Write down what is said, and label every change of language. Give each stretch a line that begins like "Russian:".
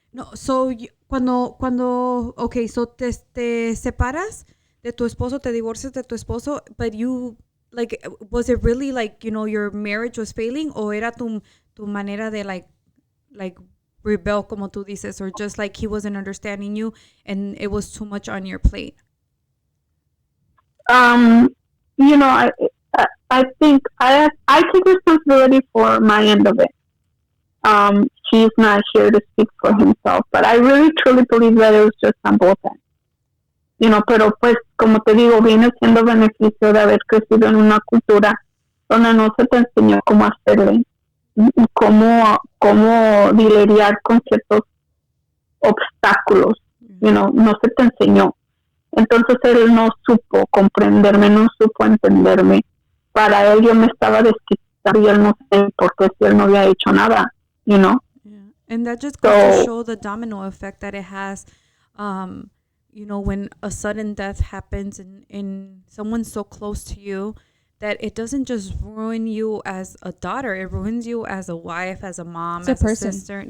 English: No, so,
Spanish: cuando,
English: okay, so
Spanish: te separas de tu esposo,
English: te divorcias de tu esposo, but you, like, was it really like, you know, your marriage was failing,
Spanish: o era tu manera de
English: like rebel,
Spanish: como tú dices,
English: or just like he wasn't understanding you and it was too much on your plate? You know, I think I take responsibility for my end of it. he's not here to speak for himself. But I really truly believe that it was just on both ends.
Spanish: Pero pues, como te digo, viene siendo beneficio de haber crecido en una cultura donde no se te enseñó cómo hacerle, cómo lidiar con ciertos obstáculos, no se te enseñó. Entonces él no supo comprenderme, no supo entenderme. Para él yo me estaba desquitando y él no sé por qué si él no había hecho nada,
English: Yeah. And that just goes to show the domino effect that it has, when a sudden death happens in someone so close to you, that it doesn't just ruin you as a daughter, it ruins you as a wife, as a mom, as a sister.